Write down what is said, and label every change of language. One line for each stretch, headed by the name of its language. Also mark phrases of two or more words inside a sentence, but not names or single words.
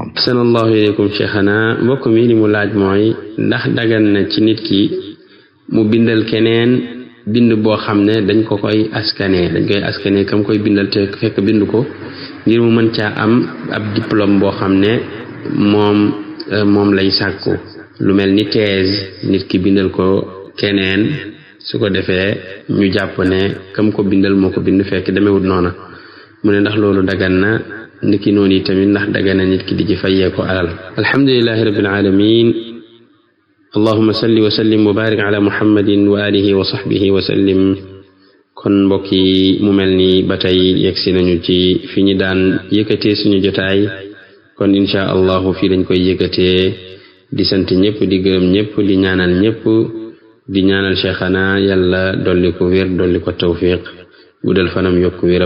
Arabic: صلى الله عليكم
Wolof: cheikhana. mbokk mi li mu laaj mooy ndax dagan na ci nit ki mu bindal keneen bind boo xam ne dañ koy askane kam koy bindal te fekk bind ko ngir mu mën caa am ab diplôme boo xam ne moom lay sàkku, lu mel ni thèse, nit ki bindal ko keneen su ko defee ñu jàpp ne kam ko bindal moo ko bind fekk demewut noona. mu ne ndax loolu dagan na, niki noonu yi tamit ndax dagan na nit ki di ci fayee ko alal.
Arabic: الحمد لله رب العالمين. اللهم صل وسلم وبارك على محمد وعلى آله وصحبه وسلم.
Wolof: kon mbokk yi mu mel ni ba tey yegsi nañu ci fi ñu daan yëkkatee suñu jotaay, kon
Arabic: إن شاء الله
Wolof: fii lañ koy yëkkatee, di sant ñëpp, di gërëm ñëpp, di ñaanal ñëpp, di ñaanal cheikhana yàlla dolli ko wér, dolli ko tawfiq, guddal fanam, yokku wéram.